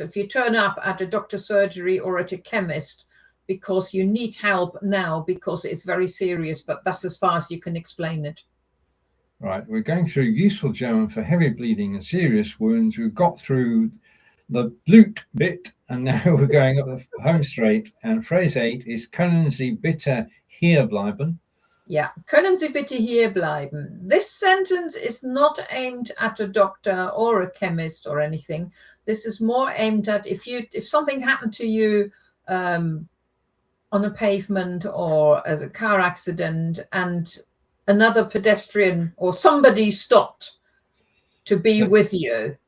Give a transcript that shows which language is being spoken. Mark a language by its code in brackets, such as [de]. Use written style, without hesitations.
[en] If you turn up at a doctor's surgery or at a chemist because you need help now because it's very serious, but that's as far as you can explain it. Right. We're going through useful German for heavy bleeding and serious wounds. We've got through the Blut bit, and now we're going up the home straight. And phrase 8 is [de] Können Sie bitte hierbleiben? Yeah, können Sie bitte hierbleiben? [en] This sentence is not aimed at a doctor or a chemist or anything. This is more aimed at if something happened to you on a pavement or as a car accident and another pedestrian or somebody stopped to be with you.